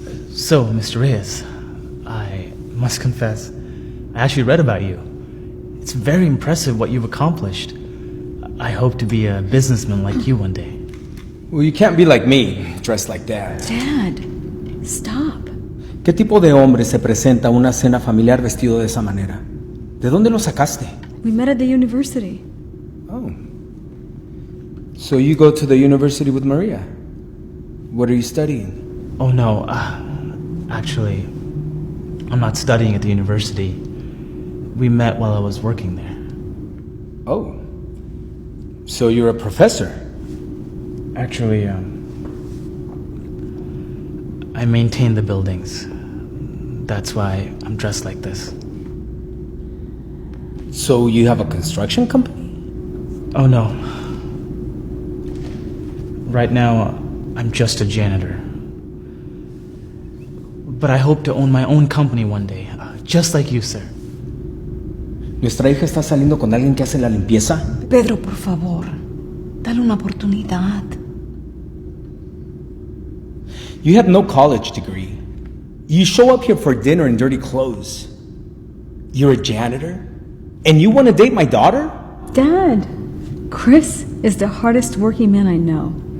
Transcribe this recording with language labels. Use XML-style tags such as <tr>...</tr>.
<en>So, Mr. Reyes, I must confess, I actually read about you. It's very impressive what you've accomplished. I hope to be a businessman like you one day. Well, you can't be like me, dressed like that. Dad, stop.</en> <es>¿Qué tipo de hombre se presenta a una cena familiar vestido de esa manera? ¿De dónde lo sacaste?</es> <en>We met at the university. Oh. So you go to the university with Maria? What are you studying? Oh no, actually, I'm not studying at the university. We met while I was working there. Oh. So you're a professor? Actually, I maintain the buildings. That's why I'm dressed like this. So you have a construction company? Oh no. Right now, I'm just a janitor. But I hope to own my own company one day, just like you, sir.</en> <es>¿Nuestra hija está saliendo con alguien que hace la limpieza? Pedro, por favor, dale una oportunidad.</es> <en>You have no college degree. You show up here for dinner in dirty clothes. You're a janitor? And you want to date my daughter? Dad, Chris is the hardest working man I know.</en>